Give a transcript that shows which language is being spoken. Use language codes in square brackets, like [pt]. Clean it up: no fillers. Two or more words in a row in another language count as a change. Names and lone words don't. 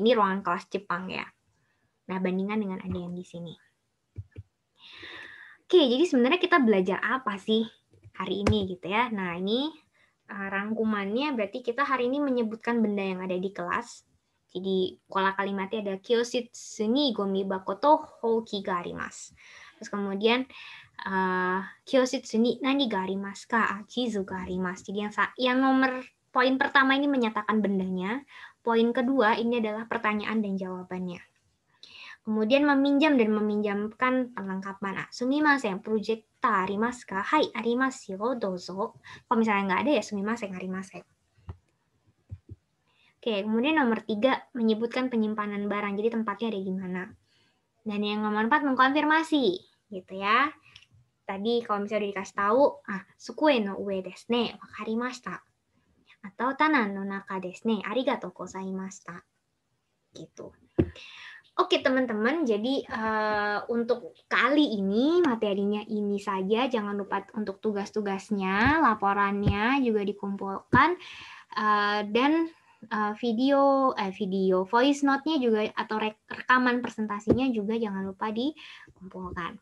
[id] Ini ruangan kelas Jepang ya. Nah, bandingkan dengan ada yang di sini. Oke, jadi sebenarnya kita belajar apa sih hari ini gitu ya. Nah, ini rangkumannya berarti kita hari ini menyebutkan benda yang ada di kelas. Jadi pola kalimatnya ada [ja] 教室にゴミ箱とほうきがあります. [id] Terus kemudian [ja] 教室に何がありますか? 地図があります. [id] Jadi yang nomor poin pertama ini menyatakan bendanya. Poin kedua ini adalah pertanyaan dan jawabannya. Kemudian meminjam dan meminjamkan perlengkapan. [ja] すみません、プロジェクターありますか？はい、ありますよ、どうぞ. Kalau misalnya nggak ada ya すみません、ありません. [id] Oke, kemudian nomor 3, menyebutkan penyimpanan barang. Jadi tempatnya ada di mana. Dan yang nomor 4, mengkonfirmasi. Gitu ya. Tadi kalau misalnya udah dikasih tahu, [ja] 机の上ですね、分かりました. Atau 棚の中ですね、ありがとうございました. [id] Gitu. Oke teman-teman, jadi untuk kali ini materinya ini saja. Jangan lupa untuk tugas-tugasnya, laporannya juga dikumpulkan. Dan video voice note-nya juga atau rekaman presentasinya juga jangan lupa dikumpulkan.